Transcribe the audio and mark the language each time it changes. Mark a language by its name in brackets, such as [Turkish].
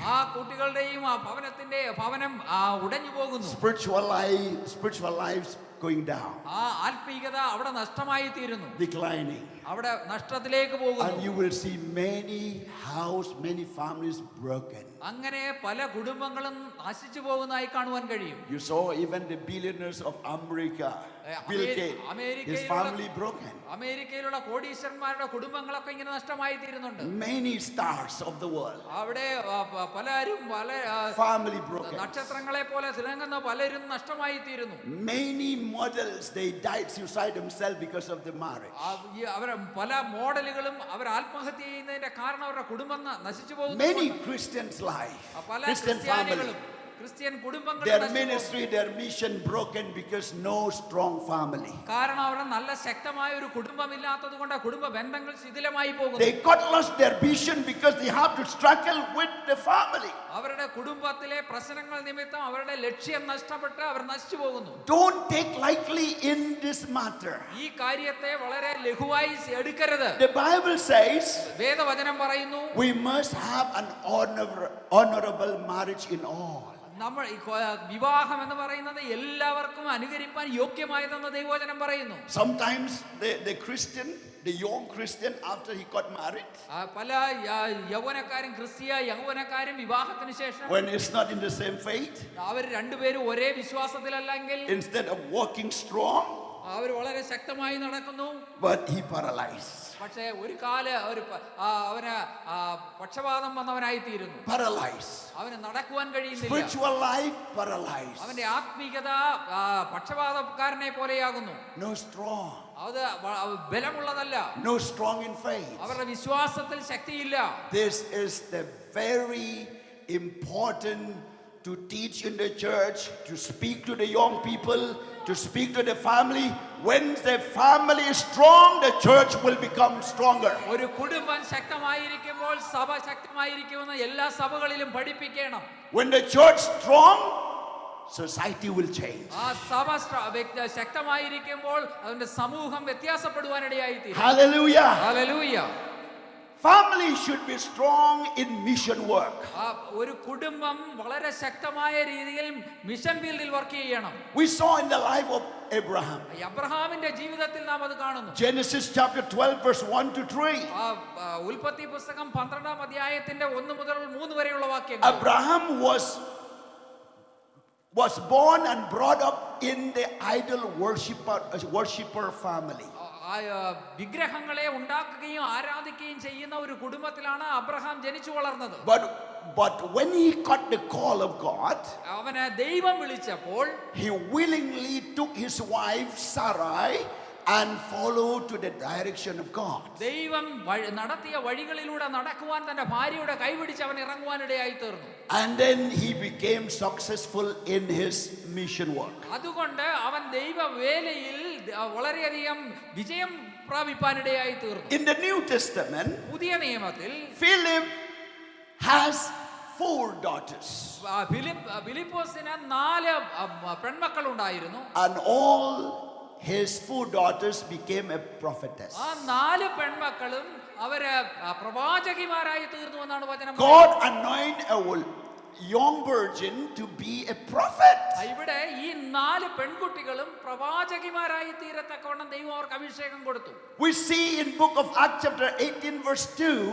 [Malayalam] ആ കുട്ടികളുടെയും ആ ഭവനം ഉടഞ്ഞു പോകുന്നു. [English] Spiritual lives going down, [Malayalam] ആ ആത്മീയത അവിടെ നഷ്ടമായി തീരുന്നു, [English] declining. [Malayalam] അവിടെ നഷ്ടത്തിലേക്ക് പോകുന്നു. [English] And you will see many families broken. [Malayalam] അങ്ങനെ പല കുടുംബങ്ങളും നശിച്ചു പോകുന്നതായി കാണുവാൻ കഴിയും. [English] You saw even the billionaires of America, Bill Gates, his family broken. [Malayalam] അമേരിക്കയിലുള്ള കോടീശ്വരന്മാരുടെ കുടുംബങ്ങളൊക്കെ ഇങ്ങനെ നഷ്ടമായി തീരുന്നുണ്ട്. [English] Many stars of the world, [Malayalam] അവിടെ പലരും [English] family broken. [Malayalam] നക്ഷത്രങ്ങളെ പോലെ തിളങ്ങുന്ന പലരും നഷ്ടമായി തീരുന്നു. [English] Many models, they died suicide themselves because of the marriage. [Malayalam] അവർ പല മോഡലുകളും അവർ ആത്മഹത്യ ചെയ്യുന്നതിന്റെ കാരണം അവരുടെ കുടുംബം നശിച്ചു പോകുന്നു. [English] Many Christians' life, [Malayalam] പല [English] Christian family, [Malayalam] ക്രിസ്ത്യാനികളും ക്രിസ്ത്യൻ കുടുംബങ്ങൾ [English] their ministry, their mission broken because no strong family. [Malayalam] കാരണം അവിടെ നല്ല ശക്തമായ ഒരു കുടുംബമില്ലാത്തത് കൊണ്ട് കുടുംബ ബന്ധങ്ങൾ ശിഥിലമായി പോകുന്നു. [English] They got lost their vision because they have to struggle with the family. [Malayalam] അവരുടെ കുടുംബത്തിലെ പ്രശ്നങ്ങൾ നിമിത്തം അവരുടെ ലക്ഷ്യം നഷ്ടപ്പെട്ട് അവർ നശിച്ചു പോകുന്നു. [English] Don't take lightly in this matter. [Malayalam] ഈ കാര്യത്തെ വളരെ ലഘുവായി എടുക്കരുത്. [English] The Bible says [Malayalam] വേദവചനം പറയുന്നു [English] we must have an honorable marriage in all. [Malayalam] നമ്മൾ വിവാഹം എന്ന് പറയുന്നത് എല്ലാവർക്കും അനുകരിപ്പാൻ യോഗ്യമായതെന്ന് ദൈവവചനം പറയുന്നു. [English] Sometimes the young Christian, after he got married, [Malayalam] പല യൗവനക്കാരും യൗവനക്കാരും വിവാഹത്തിന് ശേഷം [English] when it's not in the same faith, [Malayalam] അവർ രണ്ടുപേരും ഒരേ വിശ്വാസത്തിലല്ലെങ്കിൽ [English] instead of walking strong, [Malayalam] അവർ വളരെ ശക്തമായി നടക്കുന്നു, [English] but he paralyzed. [Malayalam] പക്ഷേ ഒരു അവന് പക്ഷപാതം വന്നവനായി തീരുന്നു. [English] Paralyzed. [Malayalam] അവന് നടക്കുവാൻ കഴിയുന്നില്ല. [English] Spiritual life paralyzed. [Malayalam] അവന്റെ ആത്മീയത പക്ഷപാതക്കാരനെ പോലെയാകുന്നു. [English] No strong. [Malayalam] അത് ബലമുള്ളതല്ല. [English] No strong in faith. [Malayalam] അവരുടെ വിശ്വാസത്തിൽ ശക്തിയില്ല. [English] This is the very important to teach in the church, to speak to the young people, to speak to the family. When the family is strong, the church will become stronger. [Malayalam] ഒരു കുടുംബം ശക്തമായിരിക്കുമ്പോൾ സഭ ശക്തമായിരിക്കുമെന്ന് എല്ലാ സഭകളിലും പഠിപ്പിക്കണം. [English] When the church strong, society will change. [Malayalam] ആ സഭ ശക്തമായിരിക്കുമ്പോൾ അതിന്റെ സമൂഹം വ്യത്യാസപ്പെടുവാനിടയായി തീരും. [English] Hallelujah. [Malayalam] Hallelujah. [English] Family should be strong in mission work. [Malayalam] ഒരു കുടുംബം വളരെ ശക്തമായ രീതിയിൽ മിഷൻ ഫീൽഡിൽ വർക്ക് ചെയ്യണം. [English] We saw in the life of Abraham. [Malayalam] അബ്രഹാമിന്റെ ജീവിതത്തിൽ നാം അത് കാണുന്നു. [English] Genesis chapter 12 verse 1 to 3. [Malayalam] ഉൽപ്പത്തി പുസ്തകം 12-ാം അധ്യായത്തിന്റെ 1 മുതൽ 3 വരെയുള്ള വാക്യങ്ങൾ. [English] Abraham was born and brought up in the idol worshipper family. [Malayalam] വിഗ്രഹങ്ങളെ ഉണ്ടാക്കുകയും ആരാധിക്കുകയും ചെയ്യുന്ന ഒരു കുടുംബത്തിലാണ് അബ്രഹാം ജനിച്ചു വളർന്നത്. [English] But when he got the call of God, [Malayalam] അവനെ ദൈവം വിളിച്ചപ്പോൾ [English] he willingly took his wife Sarai and followed to the direction of God. [Malayalam] ദൈവം നടത്തിയ വഴികളിലൂടെ നടക്കുവാൻ തന്റെ ഭാര്യയുടെ കൈപിടിച്ച് അവൻ ഇറങ്ങുവാനിടയായി തീർന്നു. [English] And then he became successful in his mission work. [Malayalam] അതുകൊണ്ട് അവൻ ദൈവവേലയിൽ വളരെയധികം വിജയം പ്രാപിപ്പാനിടയായി തീർന്നു. [English] In the New Testament, [Malayalam] പുതിയ നിയമത്തിൽ [English] Philip has 4 daughters. [Malayalam] ഫിലിപ്പോസിന് 4 പെൺമക്കൾ ഉണ്ടായിരുന്നു. [English] And all his 4 daughters became a prophetess. [Malayalam] ആ 4 പെൺമക്കളും അവര് പ്രവാചകിമാരായി തീർന്നു എന്നാണ് വചനം. [English] God anointed a young virgin to be a prophet. [Malayalam] ഇവിടെ ഈ 4 പെൺകുട്ടികളും പ്രവാചകിമാരായി തീരത്തക്കവണ്ണം ദൈവം അവർക്ക് അഭിഷേകം കൊടുത്തു. [English] We see in book of Acts chapter 18 verse 2,